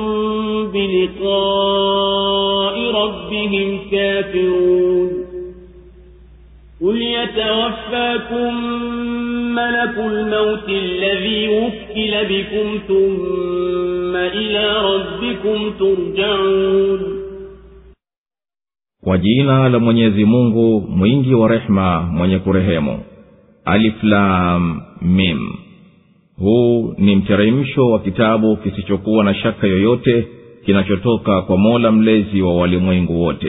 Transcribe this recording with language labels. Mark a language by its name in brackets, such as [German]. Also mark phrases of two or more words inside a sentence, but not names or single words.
[Arabic] بلقاء ربهم كافرون قل يتوفاكم ملك الموت الذي وكل بكم ثم إلى ربكم ترجعون. [Swahili] Kwa jina la Mwenyezi Mungu mwingi wa rehema mwenye kurehemu. [Arabic] الم. [Swahili] Huu ni mteremsho wa kitabu kisichokuwa na shaka yoyote kinachotoka kwa Mola mlezi wa walimwengu wote.